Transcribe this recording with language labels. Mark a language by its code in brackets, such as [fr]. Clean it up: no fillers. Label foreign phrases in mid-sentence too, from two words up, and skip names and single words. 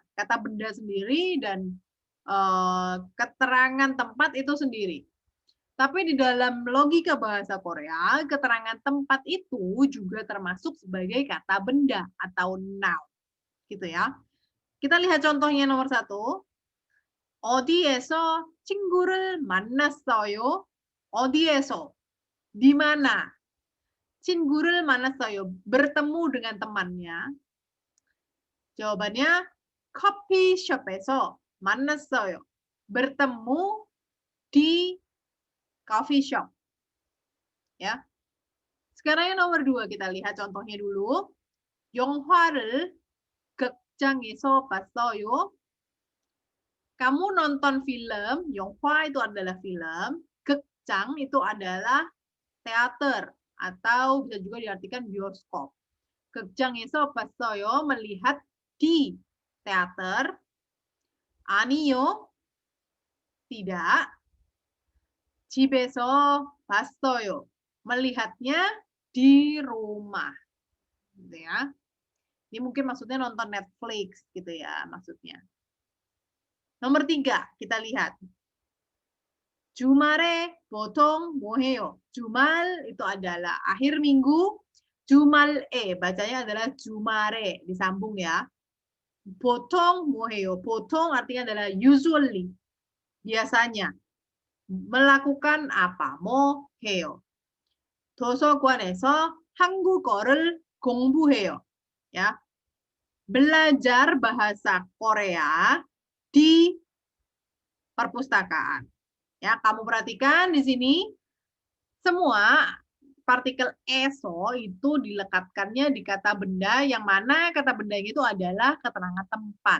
[id] Kata benda sendiri dan keterangan tempat itu sendiri. Tapi di dalam logika bahasa Korea, keterangan tempat itu juga termasuk sebagai kata benda atau noun. Gitu ya. Kita lihat contohnya nomor 1. [ko] 어디에서 친구를 만났어요? 어디에서? [id] Di mana? [ko] 친구를 만났어요. [id] Bertemu dengan temannya. [ko] Jawabannya 커피숍에서 만났어요. [id] Bertemu di [en] coffee shop. [id] Ya. Sekarang yang nomor 2 kita lihat contohnya dulu. [ko] 영화를 극장에서 봤어요. [id] Kamu nonton film, 영화 itu adalah film, 극장 itu adalah teater atau bisa juga diartikan bioskop. [ko] 극장에서 봤어요, [id] melihat di teater. 아니요. Tidak. [ko] 집에서 봤어요. [id] Melihatnya di rumah. Gitu ya. Ini mungkin maksudnya nonton Netflix gitu ya maksudnya. Nomor 3, kita lihat. [ko] 주말에 보통 뭐 해요? [id] 주말 itu adalah akhir minggu. 주말에 bacanya adalah 주말에 disambung ya. [ko] 보통 뭐 해요? 보통 [id] artinya adalah [ko] usually. [id] Biasanya. melakukan apa? [ko] 뭐 해요? 도서관에서 한국어를 공부해요. [id] Ya. Belajar bahasa Korea di perpustakaan. Ya, kamu perhatikan di sini semua partikel eso itu dilekatkannya di kata benda yang mana kata benda itu adalah keterangan tempat.